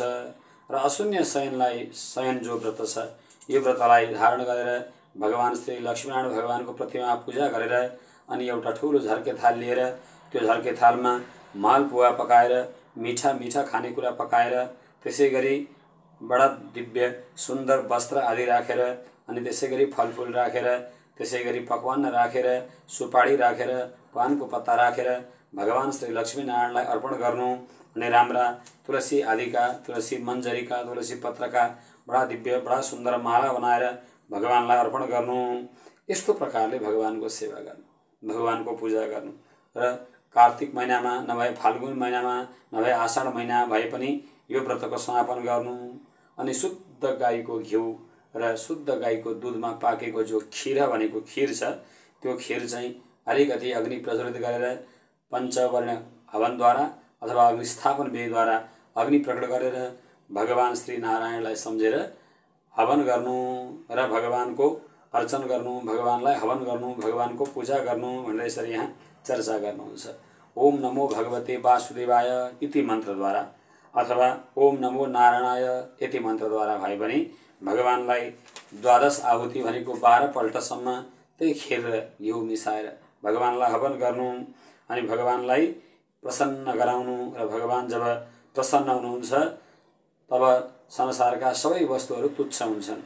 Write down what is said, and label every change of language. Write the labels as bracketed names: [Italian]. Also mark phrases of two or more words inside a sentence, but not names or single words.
[Nepali] र अशून्य शयन जो व्रत छ यो व्रतलाई धारण गरेर भगवान श्री लक्ष्मीनारायण भगवानको प्रतिमा पूजा गरेर अनि एउटा ठुलो झर्के थाल लिएर त्यो झर्के थालमा मालपुवा पकाएर मीठा खानेकुरा पकाएर त्यसै गरी बडा दिव्य सुन्दर वस्त्र आदि राखेर अनि त्यसै गरी फलफुल राखेर त्यसै गरी पकवान राखेर सुपारी राखेर पानको पत्ता राखेर भगवान श्री लक्ष्मीनारायणलाई अर्पण गर्नु। अनि राम्रा तुलसी आदिका तुलसी मञ्जरीका तुलसी पत्रका बडा दिव्य बडा सुन्दर माला बनाएर भगवानलाई अर्पण गर्नु। यस्तो प्रकारले भगवानको सेवा गर्नु, भगवानको पूजा गर्नु। र कार्तिक महिनामा नभए फाल्गुन महिनामा नभए आषाढ महिना भए पनि यो व्रतको समापन गर्नु। अनि शुद्ध गाईको घिउ र शुद्ध गाईको दुधमा पाकेको जो खीर भनेको खीर छ त्यो खीर चाहिँ अलिकति अग्नि प्रज्वलित गरेर पञ्चवर्ण हवनद्वारा अथवा अग्निस्थापन विधिद्वारा अग्नि प्रकट गरेर भगवान श्री नारायणलाई सम्झेर हवन गर्नु र भगवानको अर्चन गर्नु, भगवानलाई हवन गर्नु, भगवानको पूजा गर्नु भनेर यसरी यहाँ चर्चा गर्नुहुन्छ। [Sanskrit] ओम नमो भगवते वासुदेवाय [Nepali] इति मन्त्रद्वारा अथवा [Sanskrit] ओम नमो नारायणाय [Nepali] यति मन्त्रद्वारा भए पनि भगवानलाई 12 आहुति भनेको 12 पल्टसम्म त्यही खीर र घिउ मिसाएर भगवानलाई हवन गर्नु। अनि भगवानलाई प्रसन्न गराउनु र भगवान जब प्रसन्न हुनुहुन्छ तब संसारका सबै वस्तुहरू तुच्छ हुन्छन्।